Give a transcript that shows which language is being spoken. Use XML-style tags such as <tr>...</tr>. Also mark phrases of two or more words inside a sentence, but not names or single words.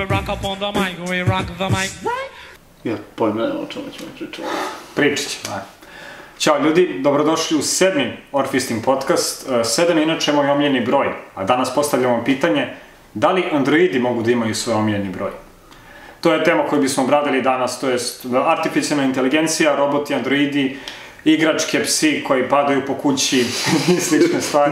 <en>up on the mic, we rock the mic.</en> <sr>Ja pojma nema o čemu ćemo pričati. Pričat ćemo. Ćao ljudi, dobrodošli u 7. Orfisting podcast. 7 je inače moj omiljeni broj, a danas postavljamo pitanje da li androidi mogu da imaju svoj omiljeni broj. To je tema koju bismo obradili danas, to je artificijalna inteligencija, roboti, androidi, igračke, psi koji padaju po kući i slične stvari.</sr>